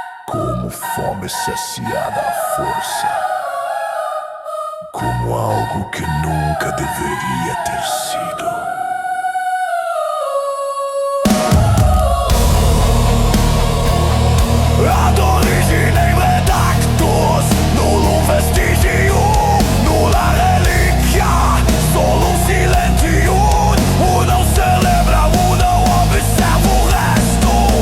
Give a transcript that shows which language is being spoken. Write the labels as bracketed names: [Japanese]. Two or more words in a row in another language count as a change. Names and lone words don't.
[Portuguese] Como fome saciada à força, como algo que nunca deveria ter sido. [Latin] Ad originem redactus, nullum vestigium, nulla reliquia, solum silentium, [Portuguese] não celebra, não observa o resto.